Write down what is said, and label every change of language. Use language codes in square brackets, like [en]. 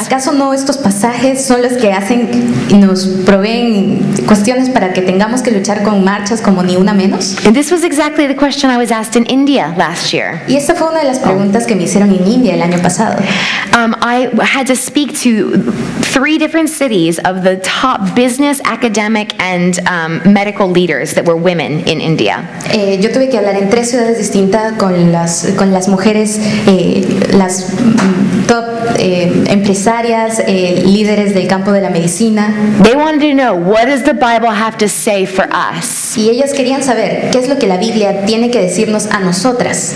[es] ¿Acaso no estos pasajes son los que hacen y nos proveen cuestiones para que tengamos que luchar con marchas como Ni Una Menos? [en] And this was exactly the question I was asked in India last year. [es] Y esta fue una de las preguntas que me hicieron en India el año pasado. [en] I had to speak to 3 different cities of the top business, academic, and medical leaders that were women in India. [es] Yo tuve que hablar en 3 ciudades distintas con las mujeres, las top empresarias, líderes del campo de la medicina. [en] They wanted to know, what does the Bible have to say for us? [es] Y ellas querían saber qué es lo que la Biblia tiene que decirnos a nosotras.